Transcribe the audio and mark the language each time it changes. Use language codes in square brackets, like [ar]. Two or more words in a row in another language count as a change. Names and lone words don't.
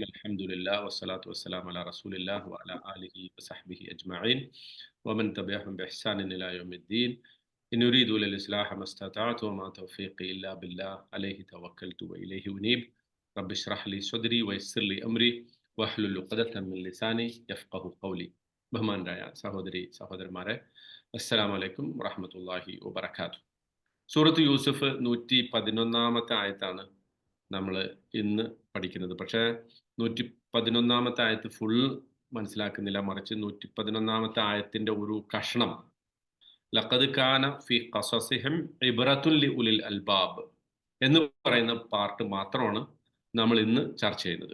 [ar] الحمد لله والصلاة والسلام على رسول الله وعلى آله وصحبه أجمعين ومن تبعهم بإحسان إلى يوم الدين. إن أريد إلا الإصلاح ما استطعت وما توفيقي إلا بالله عليه توكلت وإليه أنيب. رب اشرح لي صدري ويسر لي أمري واحلل عقدة من لساني يفقه قولي. [ml] ബഹുമാനരായ സഹോദരന്മാരെ, [ar] السلام عليكم ورحمة الله وبركاته. [ml] സൂറത്ത് യൂസുഫ് 111 ആയത്താണ് നമ്മൾ ഇന്ന് പഠിക്കുന്നത്. പക്ഷേ 111 ആയത്ത് ഫുൾ മനസ്സിലാക്കുന്നില്ല, മറിച്ച് 111 ആയത്തിന്റെ ഒരു കഷണം, [ar] لقد كان في قصصهم عبرة لأولي الألباب [ml] എന്ന് പറയുന്ന പാർട്ട് മാത്രമാണ് നമ്മൾ ഇന്ന് ചർച്ച ചെയ്യുന്നത്.